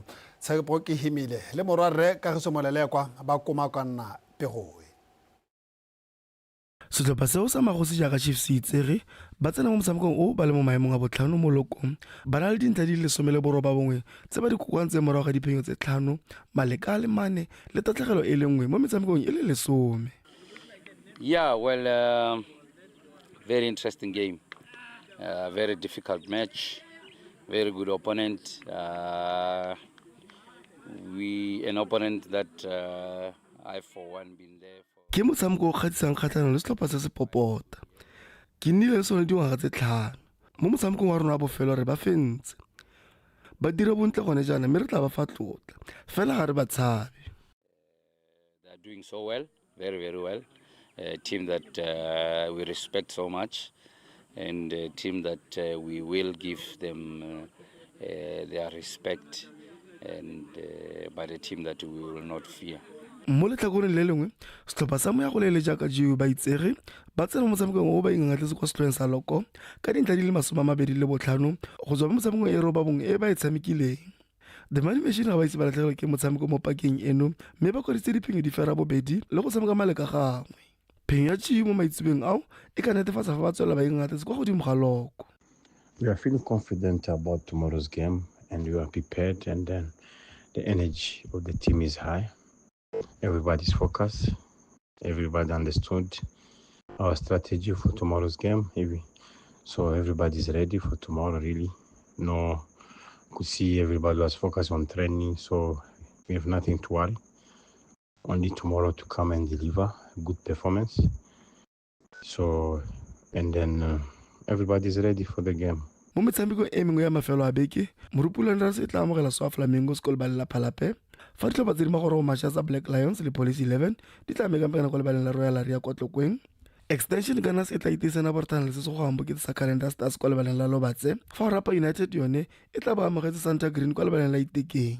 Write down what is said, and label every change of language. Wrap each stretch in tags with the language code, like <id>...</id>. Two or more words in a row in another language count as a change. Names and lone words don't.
<tn>Tshepo ke himile le morwarre Kagiso Molelekwa ba koma ka nna Pegoe. Setlhopha seo sa Magosi jaaka Chiefs itsere ba tsena mo motshamekong o ba le mo maemong a botlhano mo lokong ba na le dintlha di le 18 tse ba di kokoantse morago ga diphenyo tse 5 maleka le mane le tatlhegelo e le nngwe mo metshamekong e le 10.</tn> <en>Yeah, well, very interesting game, very difficult match. very good opponent. An opponent that I, for one, been there for.</en> <tn>Ke motshameko o kgatlhisang kgatlhanong le setlhopha se se popota. Ke nnile le sone dingwaga tse 5. Mo motshamekong wa rona wa bofelo re ba fentse. Ba dira bontle gone jaana mme re tla ba fa tlotla. Fela ga re ba tshabe.</tn> <en>They are doing so well, very, very well. A team that we respect so much, and a team that we will give them their respect, and but a team that we will not fear.</en> <tn>Mo letlhakoreng le lengwe setlhopha sa moya go le jaaka GU ba itsege ba tsena mo motshamekong o ba ingatletse kwa setlhoeng sa Loko ka dintlha di le 25 go tswa mo motshamekong e robabong e ba e tshamekileng. The Money Machine ga ba itse ba latlhegelwa ke motshameko mo pakeng eno mme ba kwaditse diphenyo di fera bobedi le go tshameka maleka gangwe. Phenyo ya GU mo maitsebeng ao e ka netefatsa fa ba tswela ba ingatletse kwa godimo ga Loko.</tn> <en>We are feeling confident about tomorrow's game and we are prepared, and then the energy of the team is high. Everybody's focused. Everybody understood our strategy for tomorrow's game. So everybody's ready for tomorrow, really. No, could see everybody was focused on training, so we have nothing to worry. Only tomorrow to come and deliver a good performance. So, and then everybody's ready for the game.</en> <tn>Mo metshamekong e mengwe ya mafelo a beke morupulana se tla amogela SWA Flamingos ko lebaleng la Phalape fa ditlhopha tse di magoro go matšha tsa Black Lions le Police 11 di tla mekamekana ko lebaleng la Royal Area kwa Tlokweng. Extension Gunners e tla iteisana bortana le se se go amboketse sa Calendar Stars kwa lebaleng la Lobatse fa Rapa United yone e tla ba amogetse Santa Green kwa lebaleng la Itekeng.</tn>